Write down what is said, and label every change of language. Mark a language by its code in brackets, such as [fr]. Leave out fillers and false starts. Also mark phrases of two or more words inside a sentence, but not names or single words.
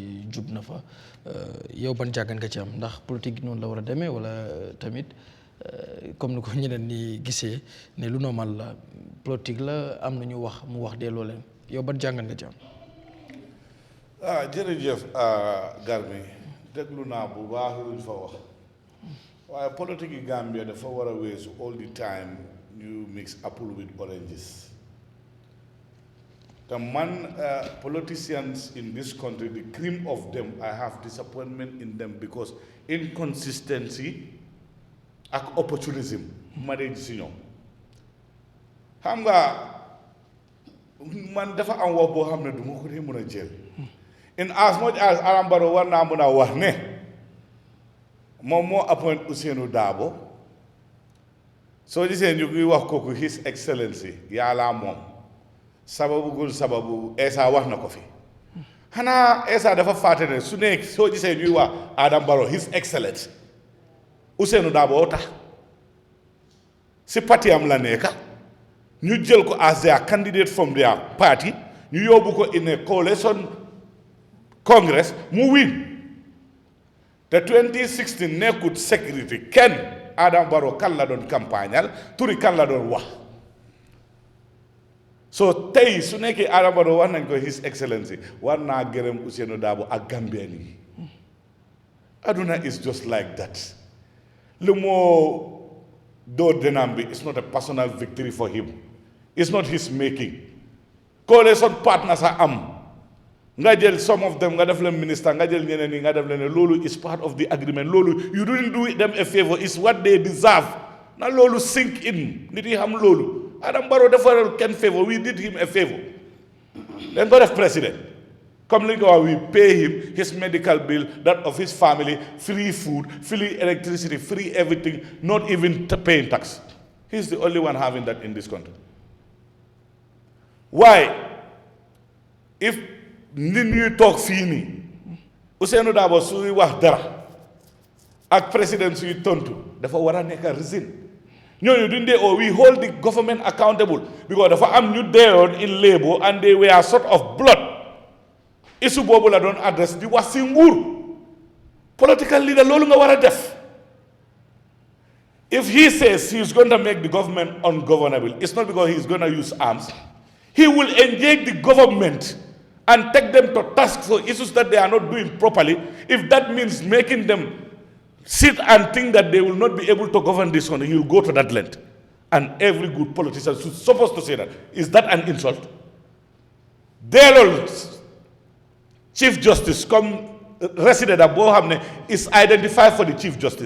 [wo] jub na fa yow ban jàngat nga ci am ndax politique noonu la war a demee wala tamit comme ni ko ñeneen ni gisee ne lu normal la politique la am na ñu wax mu wax delloo leen yow ban jàngat nga ci am. jërëjëf Garmi déglu naa bu baax luñ fa wax waaye politique yi Gambia dafa war a weesu [en] all the time [wo] ñu [en] mix apple with oranges. The politicians in this country, the cream of them, I have disappointment in them because inconsistency and opportunism marriage [wo] si ñoom xam nga man dafa am wax boo xam ne du ma ko dee mën a jël [en] in as much as [wo] Adama Barrow war naa mën a wax ne moom moo appoint Ousainou Darboe soo gisee ñu ngi wax kooku [en] His Excellency [wo] yàlla moom sababu gul sababu Essa wax na ko fi xanaa Essa dafa fàtte ne su nekk soo gisee ñuy wax Adama Barrow [en] His Excellency [wo] Ousainou Darboe tax si parti am la nekka ñu jël ko [en] as their candidate from their party [wo] ñu yóbbu ko [en] in a coalition congress [wo] mu win te 2016 nekkut sécurité kenn Adama Barrow kan la doon campagnal turi kan la doon wax so tey su nekkee Adama Barrow wax nañ ko [en] His Excellency [wo] war naa gërëm Ousainou Darboe ak Gambien yi aduna [en] is just like that [wo] lu moo doo denam bi [en] it's not a personal victory for him it's not his making coalition partners are [wo] am nga jël [en] some of them [wo] nga def leen minister nga jël ñeneen yi nga def leen loolu [en] is part of the agreement loolu you didn't do them a favor it's what they deserve [wo] na loolu sink in nit yi xam loolu Adama Barrow defaral kenn favor [en] we did him a favor [wo] dañ ko def président comme li nga wax [en] we pay him his medical bill that of his family free food free electricity free everything not even paying tax he's the only one having that in this country [wo] why if nit ñuy toog fii nii Ousainou Darboe suy wax dara ak président suy tontu dafa war a nekk reason ñooñu duñ dee [en] we hold the government accountable [wo] because dafa am ñu deewoon [en] in labor and they were sort of blood issue [wo] boobu la doon adresse di wax si nguur [en] political leader [wo] loolu nga war a def [en] if he says he is going to make the government ungovernable it's not because he is going to use arms he will engage the government and take them to task for issues that they are not doing properly if that means making them sit and think that they will not be able to govern this country he will go to that length and every good politician is supposed to say that is that an insult Chief Justice come resident at Bohamne is identified for the Chief Justice.